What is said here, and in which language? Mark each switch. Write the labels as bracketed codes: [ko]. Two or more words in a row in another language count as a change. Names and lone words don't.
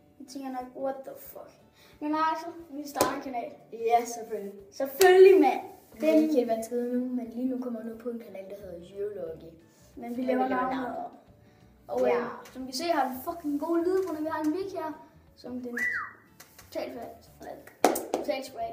[da] tænker nok, [en] what the fuck. [da] Men altså, vi starter en kanal. Ja, selvfølgelig. Selvfølgelig, mand. Det er ikke helt vanskeligt nu, men lige nu kommer jeg nu på en kanal, der hedder Geology. Men vi laver navnet om. Og ja. Som vi ser, har vi fucking gode lyde på, når vi har en mic her. Som den totalt spray.